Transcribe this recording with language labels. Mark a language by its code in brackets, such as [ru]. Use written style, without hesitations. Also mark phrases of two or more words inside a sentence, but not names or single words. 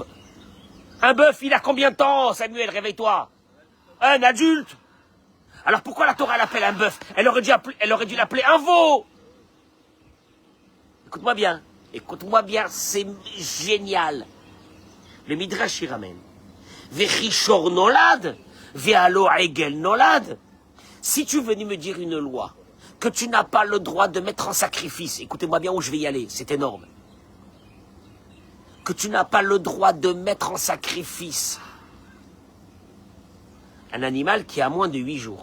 [fr] Un bœuf, il a combien de temps, Samuel, réveille-toi? Un adulte. Alors pourquoi la Torah l'appelle un bœuf? Elle aurait dû l'appeler un veau. Écoute-moi bien, c'est génial. Le Midrash y ramène. [he] ושור נולד ולא עגל נולד. [fr] Si tu venais me dire une loi que tu n'as pas le droit de mettre en sacrifice, écoutez-moi bien où je vais y aller, c'est énorme. Que tu n'as pas le droit de mettre en sacrifice un animal qui a moins de 8 jours.